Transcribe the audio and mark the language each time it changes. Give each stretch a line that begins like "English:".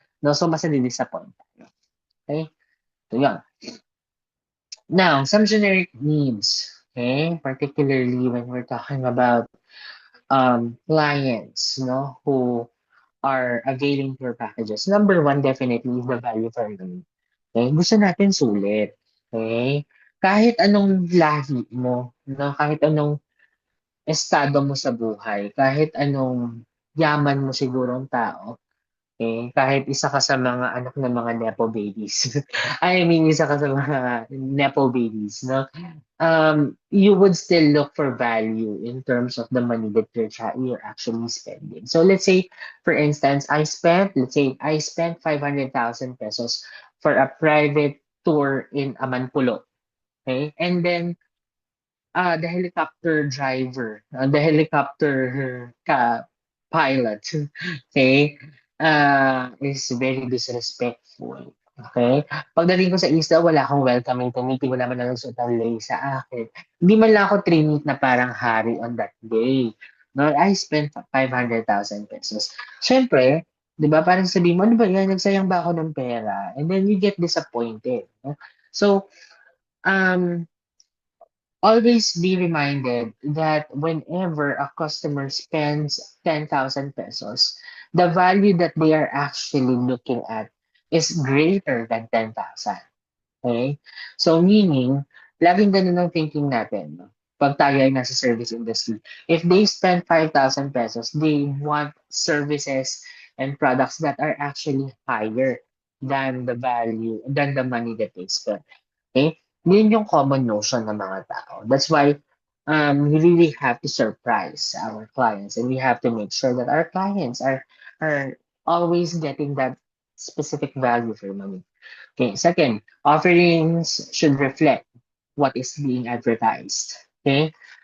Filipino: No? So, mas nadi-disappoint tayo. Okay? So, yun.
English: Now, some generic needs. Okay? Particularly when we're talking about clients, who are availing tour packages. Number one, definitely, is the value for money.
Filipino: Okay? Gusto natin sulit. Okay? Kahit anong lahi mo, kahit anong estado mo sa buhay, kahit anong yaman mo sigurong tao, kahit isa ka sa mga anak ng mga nepo babies.
English: I mean,
Filipino: isa ka sa mga nepo babies, no?
English: You would still look for value in terms of the money that you're actually spending. So let's say, for instance, let's say, I spent 500,000 pesos for a private tour in Amanpulo. Okay? And then, the helicopter driver, the helicopter pilot, okay, is very disrespectful. Okay?
Filipino: Pagdating ko sa isla, wala akong welcoming committee, wala man lang nagsuot ng lei sa akin. Hindi man lang ako treated na parang hari
English: on that day. No, I spent 500,000 pesos.
Filipino: Siyempre, di ba, parang sabihin mo, ano ba yan, nagsayang ba ako ng pera?
English: And then you get disappointed. No? So, um, always be reminded that whenever a customer spends 10,000 pesos, the value that they are actually looking at is greater than 10,000.
Filipino: Okay? So meaning, laging ganun ang thinking natin. No? Pag tayo ay nasa service industry.
English: If they spend 5,000 pesos, they want services and products that are actually higher than the money that they spend. Okay?
Filipino: Yun yung common notion ng mga tao.
English: That's why we really have to surprise our clients, and we have to make sure that our clients are always getting that specific value for money. Okay, second, offerings should reflect what is being advertised. Okay?